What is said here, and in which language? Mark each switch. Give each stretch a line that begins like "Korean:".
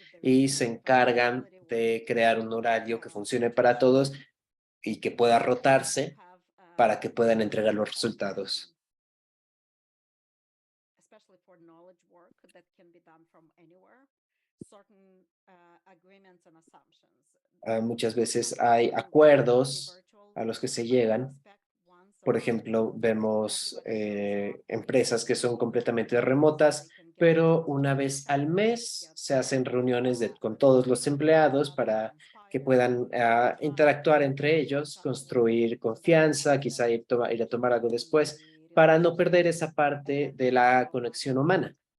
Spanish: y se encargan de crear un horario que funcione para todos y que pueda rotarse para que puedan entregar los resultados.
English: Especially for knowledge work that can be done from anywhere, certain agreements and assumptions.
Spanish: Muchas veces hay acuerdos a los que se llegan. Por ejemplo, vemos empresas que son completamente remotas, pero una vez al mes se hacen reuniones con todos los empleados para que puedan interactuar entre ellos, construir confianza, quizá ir a tomar algo después, para no perder esa parte de la conexión humana.